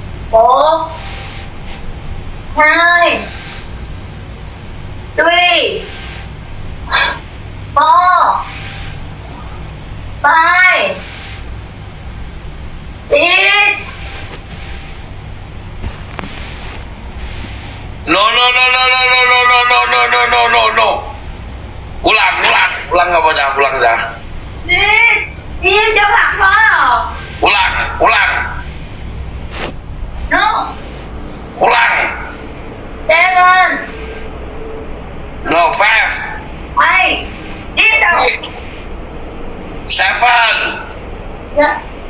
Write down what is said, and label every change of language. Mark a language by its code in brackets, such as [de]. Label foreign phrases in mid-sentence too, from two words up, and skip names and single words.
[en] 1 2 3 4 5 6 No, no, no, no, no, no, no, no, no, no, no, no, no, no. [id] Ulang apa dah? Ulang dah. [vi] Đi cho mặt vào. [id] Ulang. [en] No. [id] Ulang. [en] 7 No, 5 [vi] 8 Tiếp tục. 7 Dạ.